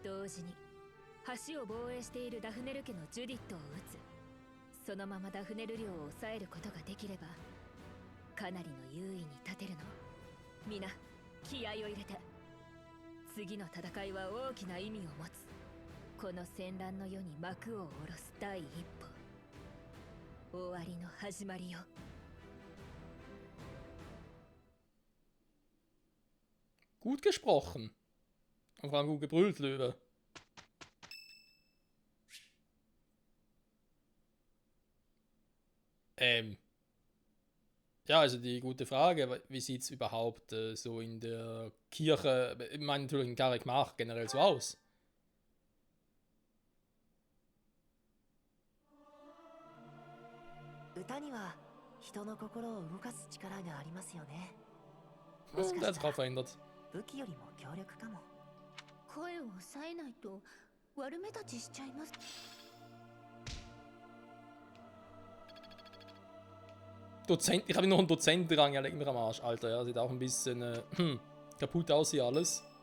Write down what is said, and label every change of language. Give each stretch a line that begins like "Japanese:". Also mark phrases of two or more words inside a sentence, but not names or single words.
Japanese: 同時に橋を防衛しているダフネル家のジュディットを撃つ。そのままダフネル領を抑えることができればかなりの優位に立てるの。みな気合を入れて。次の戦いは大きな意味を持つ。この戦乱の世に幕を下ろす第一歩、終わりの始まりよ。
German: Gut gesprochen. Und vor allem gut gebrüllt, Löwe. Ja, also die gute Frage, wie sieht es überhaupt so in der Kirche, ich meine natürlich in Garek Mach generell so aus? Der hat sich auch verändert.
Japanese: 武器よりも強力かも。声を抑えないと悪目立ちしちゃいます。
German: Dozent, ich habe noch einen Dozentenrang, ja, leg mir am Arsch, Alter, ja, sieht auch ein bisschen kaputt aus hier alles.